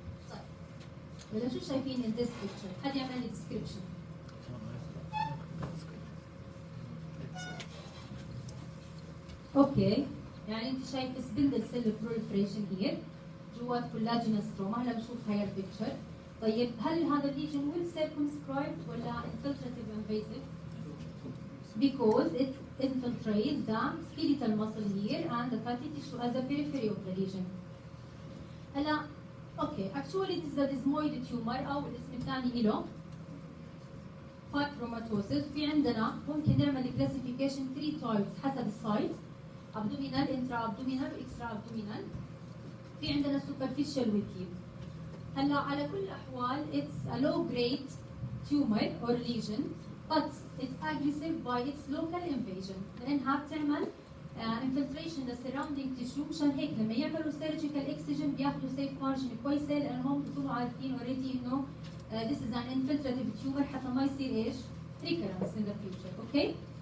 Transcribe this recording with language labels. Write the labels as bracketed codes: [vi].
[ar] طيب هلا شو شايفين [en] in this picture؟ [ar] حد يعمل لي description. اوكي يعني انت شايف [en] Spindle cell proliferation here جوات collagenous stroma. [ar] هلا بنشوف هاي البيكتشر. طيب هل هذا الليجن [en] Well circumscribed ولا infiltrative invasive؟ Because it infiltrates the skeletal muscle here and the fatty tissue as a periphery of the lesion. هلا okay actually this is a desmoid tumor [ar] او الاسم الثاني له [en] fibromatosis. [ar] في عندنا ممكن نعمل classification 3 types حسب السايت: abdominal, intra-abdominal, extra-abdominal. في عندنا superficial والdeep. هلا على كل الأحوال [en] it's a low grade tumor or lesion but it's aggressive by its local invasion [ar] لأنها بتعمل infiltration للsurrounding tissue. مشان هيك لما يعملوا surgical excision بياخذوا safe margin كويسة لأنهم بيكونوا عارفين [en] already [ar] إنه [en] this is an infiltrative tumor [ar] حتى ما يصير إيش [en] recurrence in the future. Okay.